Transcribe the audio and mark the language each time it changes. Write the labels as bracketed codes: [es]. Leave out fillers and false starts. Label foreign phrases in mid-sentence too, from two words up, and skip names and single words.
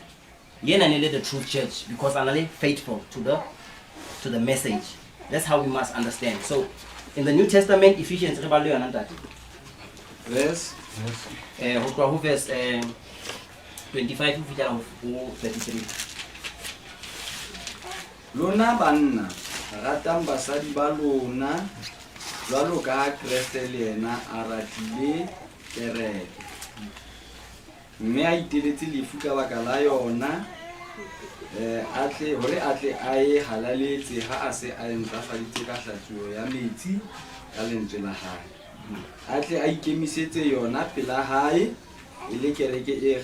[en] The truth church, because anale faithful to the message. That's how we must understand. So in the New Testament, Ephesians verse 25 to 33. [st] Lona banna ratang basadi ba lona jwalo ka Kriste le yena a ratile kereke mme a iteletse lefu ka baka la yona hore atle a e halaletse ha a se a ntlafaditse ka hlatsuo ya metsi ka lentswe la hae atle a ikemisetse yona pela hae ile kereke e